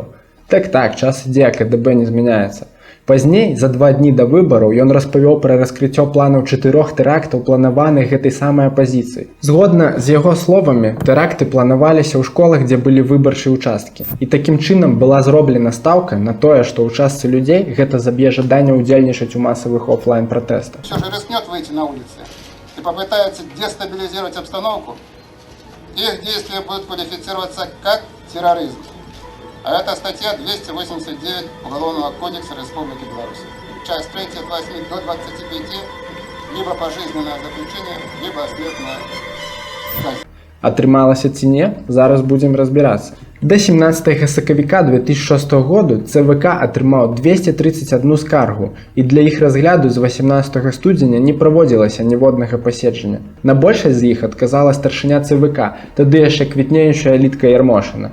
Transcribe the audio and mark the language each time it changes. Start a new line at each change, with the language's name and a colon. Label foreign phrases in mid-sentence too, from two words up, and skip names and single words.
Belarusian: Так, час ідзе, а КДБ не змяняецца. Пазней, за 2 дні да выбараў, ён распавёў пра раскрыццё планаў 4 тэрактаў, планаваных гэтай самай апазіцыяй. Згодна з яго словамі, тэракты планаваліся ў школах, дзе былі выбарчыя участкі. І такім чынам была зроблена стаўка на тое, што ў частцы людзей гэта заб'е жаданне ўдзельнічаць у масавых офлайн-пратэстах.
Russian: Все же рискнет выйти на улицы и попытается дестабилизировать обстановку, их действия будут квалифицироваться как терроризм. А это статья 289 Уголовного кодекса Республики Беларусь. Часть 3 от 8 до 25, либо пожизненное заключение, либо смертная казнь.
Belarusian: Атрымалася ці не? Зараз будзем разбірацца. Да 17 сакавіка 2006 году ЦВК атрымаў 231 скаргу, і для іх разгляду з 18 студзеня не праводзілася ніводнага паседжання. На большасць з іх адказала старшыня ЦВК, тады яшчэ квітнеючая Лідка Ярмошына.